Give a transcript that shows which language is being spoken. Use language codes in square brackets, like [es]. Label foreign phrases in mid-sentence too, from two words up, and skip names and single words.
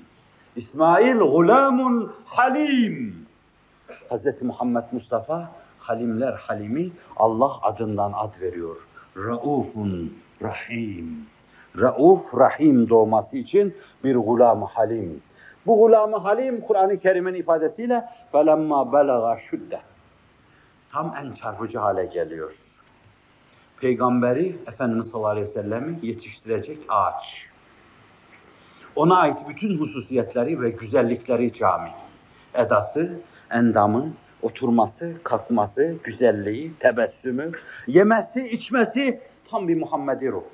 [ar] İsmail, غلامٌ حليم. [tr] Hz. Muhammed Mustafa, halimler halimi Allah adından ad veriyor. [ar] رؤوفٌ رحيم. [tr] Rauf, rahim doğması için bir gulam-ı halim. Bu gulam-ı halim, Kur'an-ı Kerim'in ifadesiyle [ar] فَلَمَّا بَلَغَ شُدَّ [tr] tam en çarpıcı hale geliyor. Peygamberi, Efendimiz [ar] صلى الله عليه وسلم'i [tr] yetiştirecek ağaç. Ona ait bütün hususiyetleri ve güzellikleri cami. Edası, endamı, oturması, kalkması, güzelliği, tebessümü, yemesi, içmesi tam bir Muhammedi ruh.